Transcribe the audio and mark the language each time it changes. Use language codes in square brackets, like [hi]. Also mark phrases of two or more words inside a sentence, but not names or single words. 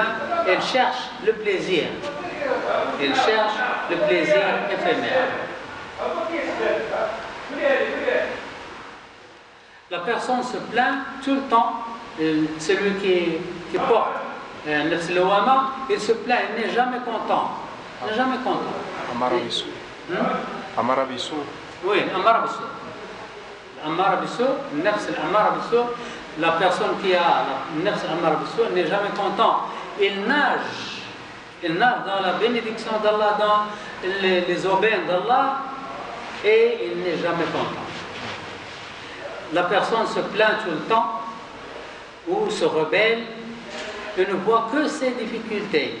[fr] Elle cherche le plaisir. Elle cherche le plaisir éphémère. La personne se plaint tout le temps. Celui qui porte [ar] نفس اللوامة, [fr] il se plaint, il n'est jamais content. Il n'est jamais content. [ar] أمارة بالسوء. أمارة بالسوء'. Oui, أمارة بالسوء. أمارة بالسوء، نفس الأمارة بالسوء', [fr] la personne qui a la [ar] نفس الأمارة بالسوء' [fr] n'est jamais content. Il nage dans la bénédiction d'Allah, dans les aubaines d'Allah, et il n'est jamais content. La personne se plaint tout le temps, ou se rebelle, et ne voit que ses difficultés.